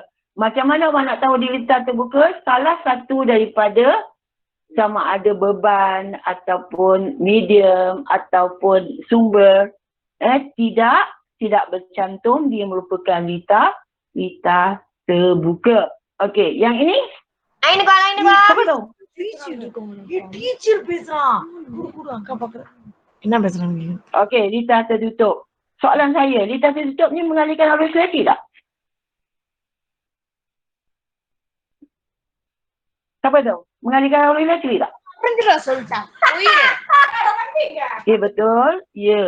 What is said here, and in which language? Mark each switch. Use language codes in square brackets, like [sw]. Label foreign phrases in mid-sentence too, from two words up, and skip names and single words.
[ms] Macam mana orang nak tahu di litar terbuka? Salah satu daripada sama ada beban ataupun medium ataupun sumber tidak bercantum, dia merupakan litar terbuka. Okey, yang ini? Ini kau. Siapa tahu? [ta] Teacher பேசுறான் குடு அக்கா பாக்குற என்ன பேசுறாங்க [ms] Okey, litar tertutup. Soalan saya, litar tertutup ni mengalirkan arus elektrik tak? Siapa tahu? Mengalirkan arus elektrik tak? Okey, betul. Ya.